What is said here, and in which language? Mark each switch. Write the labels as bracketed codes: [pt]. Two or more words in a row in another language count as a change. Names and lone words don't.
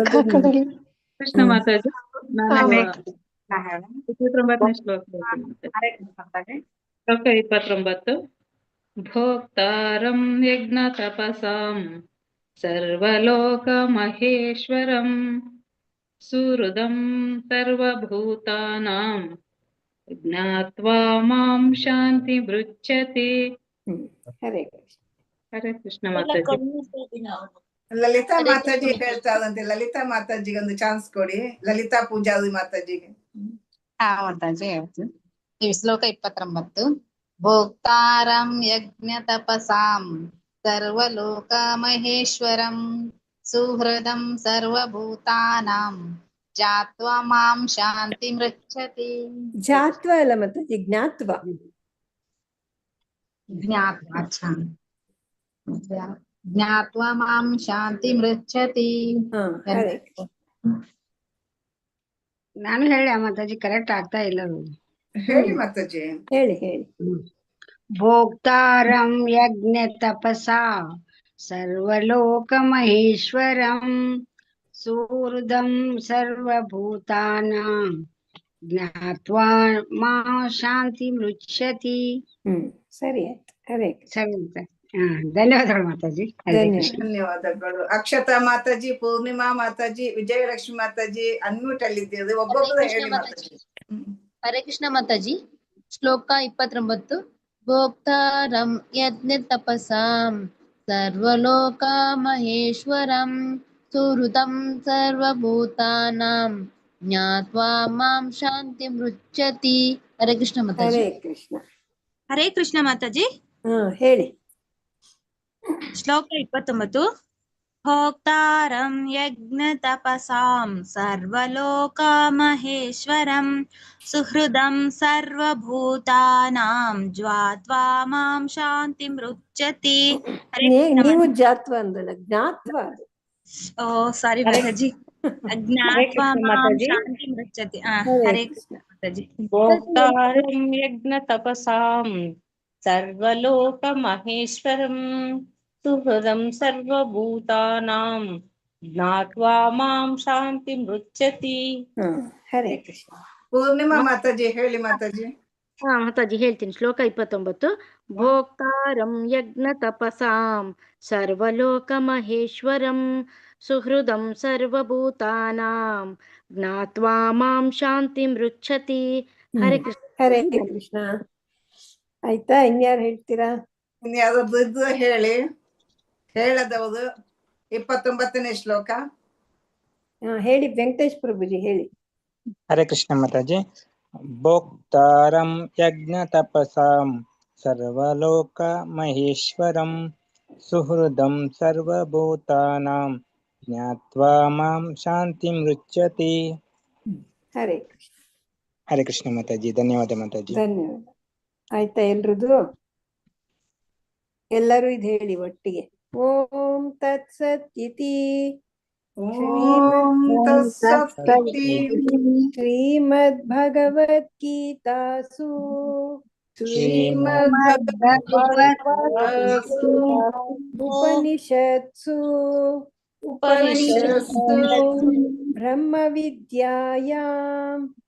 [kn] ಕೃಷ್ಣ ಮಾತಾಜಿ. 29ನೇ ಶ್ಲೋಕ 29. [sa] ಭೋಕ್ತಾರಂ ಯಜ್ಞ ತಪಸಾಂ ಸರ್ವಲೋಕ ಮಹೇಶ್ವರಂ ಸುಹೃದಂ ಸರ್ವಭೂತಾನಾಂ ಜ್ಞಾತ್ವಾ ಮಾಂ ಶಾಂತಿ ಮೃಚ್ಛತಿ. [kn] ಹರೇ ಕೃಷ್ಣ. ಹರೇ ಕೃಷ್ಣ ಮಾತಾಜಿ. ಲಲಿತಾ ಮಾತಾಜಿ ಹೇಳ್ತಾರಂತೆ. ಲಲಿತಾ ಮಾತಾಜಿಗೆ ಒಂದು ಚಾನ್ಸ್ ಕೊಡಿ. ಲಲಿತಾ ಪೂಜಾರಿ ಮಾತಾಜಿಗೆ. ಮಾತಾಜಿ ಹೇಳ್ತೀನಿ. ಶ್ಲೋಕ 29. [sa] ಭೋಕ್ತಾರಂ ಯಜ್ಞ ತಪಸಾಂ ಸರ್ವಲೋಕ ಮಹೇಶ್ವರಂ ಸುಹೃದಂ ಸರ್ವಭೂತಾನಾಂ ಜಾತ್ವಾ ಮಾಂ ಶಾಂತಿಮೃಚ್ಛತಿ. [kn] ಜಾತ್ವ ಅಲ್ಲ ಮಾತಾಜಿ, ಜ್ಞಾತ್ವ. [sa] ಜ್ಞಾತ್ವಾ ಜ್ಞಾತ್ವಾ ಮಾಂ ಶಾಂತಿಮೃಚ್ಛತಿ. [kn] ಹರೇ ನಾನು ಹೇಳಿ ಮಾತಾಜಿ, ಕರೆಕ್ಟ್ ಆಗ್ತಾ ಇಲ್ಲ ಅದು. ಹೇಳಿ ಮಾತಾಜಿ. ಹೇಳಿ. [sa] ಭೋಕ್ತಾರಂ ಯಜ್ಞ ತಪಸಾ ಸರ್ವಲೋಕ ಮಹೇಶ್ವರಂ ಸುಹೃದಂ ಸರ್ವಭೂತಾನಾಂ ಜ್ಞಾತ್ವಾ ಮಾ ಶಾಂತಿ ಮೃಚ್ಛತಿ. [kn] ಸರಿ ಆಯ್ತು. ಹರೇ ಸರಿ ಅಂತ. ಧನ್ಯವಾದಗಳು ಮಾತಾಜಿ. ಹರೇ ಕೃಷ್ಣ. ಧನ್ಯವಾದಗಳು. ಅಕ್ಷತಾ ಮಾತಾಜಿ, ಪೂರ್ಣಿಮಾ ಮಾತಾಜಿ, ವಿಜಯಲಕ್ಷ್ಮಿ ಮಾತಾಜಿ ಅನ್ಮ್ಯೂಟ್ ಅಲ್ಲಿದ್ದೀರಿ, ಒಬ್ಬೊಬ್ಬರು ಹೇಳಿ ಮಾತಾಜಿ. ಹರೇ ಕೃಷ್ಣ ಮಾತಾಜಿ. ಶ್ಲೋಕ 29. [sa] ಭೋಕ್ತಾರಂ ಯಜ್ಞ ತಪಸಾಂ ಸರ್ವಲೋಕ ಮಹೇಶ್ವರಂ ಸುಹೃದಂ ಸರ್ವಭೂತಾನಾಂ ಜ್ಞಾತ್ವಾ ಮಾಂ ಶಾಂತಿ ಮೃಚ್ಛತಿ. [kn] ಹರೇ ಕೃಷ್ಣ ಮಾತಾಜಿ. ಹರೇ ಕೃಷ್ಣ. ಹರೇ ಕೃಷ್ಣ ಮಾತಾಜಿ. ಹೇಳಿ. ಶ್ಲೋಕ 29. [sa] ಭೋಕ್ತಾರಂ ಯಜ್ಞ ತಪಸಾಂ ಸರ್ವಲೋಕ ಮಹೇಶ್ವರಂ ಸುಹೃದಂ ಸರ್ವಭೂತಾನಾಂ ಜ್ವಾತ್ವಾ ಮಾಂ ಶಾಂತಿ ಮೃಚ್ಛತಿ. [kn] ನೀವು ಜಾತ್ವ ಅಂದಲ್ಲ, ಜ್ಞಾತ್ವ ಅದು. ಓ ಸಾರಿ ಮಾತಾಜಿ. [sa] ಜ್ಞಾತ್ವಾ ಮಾಂ ಶಾಂತಿ ಮೃಚ್ಛತಿ. [kn] ಹರೇ ಕೃಷ್ಣ ಮಾತಾಜಿ. [sa] ಭೋಕ್ತಾರಂ ಯಜ್ಞ ತಪಸಾಂ ಸರ್ವಲೋಕ ಮಹೇಶ್ವರಂ ಸುಹೃದಂ ಸರ್ವಭೂತಾನಾಂ ಜ್ಞಾತ್ವಾ ಮಾಂ ಶಾಂತಿ ಮೃಚ್ಛತಿ. [kn] ಹರೇ ಕೃಷ್ಣ. ಪೂರ್ಣಿಮಾ ಮಾತಾಜಿ ಹೇಳಿ ಮಾತಾಜಿ. ಮಾತಾಜಿ ಹೇಳ್ತೀನಿ. ಶ್ಲೋಕ 29. [sa] ಭೋಕ್ತಾರಂ ಯಜ್ಞ ತಪಸಾಂ ಸರ್ವಲೋಕ ಮಹೇಶ್ವರಂ ಸುಹೃದಂ ಸರ್ವಭೂತಾನಾಂ ಜ್ಞಾತ್ವಾ ಮಾಂ ಶಾಂತಿ ಮೃಚ್ಛತಿ. [kn] ಹರೇ ಕೃಷ್ಣ. ಹರೇ ಕೃಷ್ಣ. ಆಯ್ತಾ? ಇನ್ಯಾರು ಹೇಳ್ತೀರಾ? ಇನ್ಯಾವ್ದು ಹೇಳಿ. ಹೇಳದವುದು 29ನೇ ಶ್ಲೋಕ ಹೇಳಿ. ವೆಂಕಟೇಶ್ ಪ್ರಭುಜಿ ಹೇಳಿ. ಹರೇ ಕೃಷ್ಣ ಮಾತಾಜಿ. [sa] ಭೋಕ್ತಾರಂ ಯಜ್ಞ ತಪಸಾಂ ಸರ್ವಲೋಕ ಮಹೇಶ್ವರಂ ಸುಹೃದಂ ಸರ್ವಭೂತಾನಾಂ ಜ್ಞಾತ್ವಾ ಮಾಂ ಶಾಂತಿ ಮೃಚ್ಛತಿ. [kn] ಹರೇ ಕೃಷ್ಣ. ಹರೇ ಕೃಷ್ಣ ಮಾತಾಜಿ. ಧನ್ಯವಾದ ಮಾತಾಜಿ. ಧನ್ಯವಾದ. ಆಯ್ತಾ ಎಲ್ರದು? ಎಲ್ಲರೂ ಇದು ಹೇಳಿ ಒಟ್ಟಿಗೆ. [sa] ಓಂ ತತ್ಸತ್ ಇತಿ ಶ್ರೀಮದ್ ಭಗವದ್ಗೀತಾಸು ಉಪನಿಷತ್ಸು ಬ್ರಹ್ಮ ವಿದ್ಯಾಯಾಂ